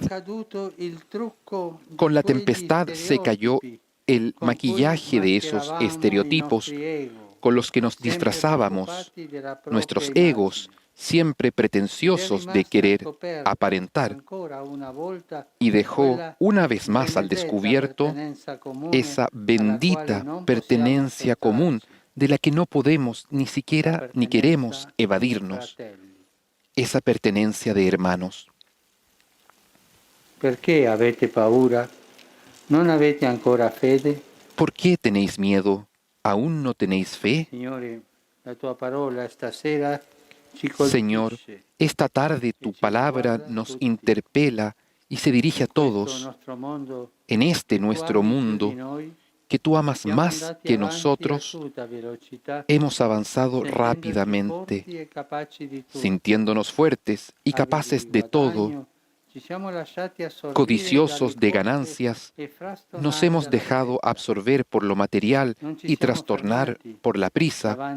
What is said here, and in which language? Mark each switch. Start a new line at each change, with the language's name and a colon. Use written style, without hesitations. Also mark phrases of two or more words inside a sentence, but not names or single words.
Spanish: Con la tempestad se cayó el maquillaje de esos estereotipos con los que nos disfrazábamos, nuestros egos, siempre pretenciosos de querer aparentar, y dejó una vez más al descubierto esa bendita pertenencia común de la que no podemos ni siquiera ni queremos evadirnos, esa pertenencia de hermanos. ¿Por qué
Italian: avete paura? ¿Non avete ancora fede?
Spanish: ¿Por qué tenéis miedo? ¿Aún no tenéis fe?
Italian: Signore, la tua parola stasera
Spanish: Señor, esta tarde tu palabra nos interpela y se dirige a todos en este nuestro mundo que tú amas más que nosotros. Hemos avanzado rápidamente, sintiéndonos fuertes y capaces de todo, codiciosos de ganancias, nos hemos dejado absorber por lo material y trastornar por la prisa.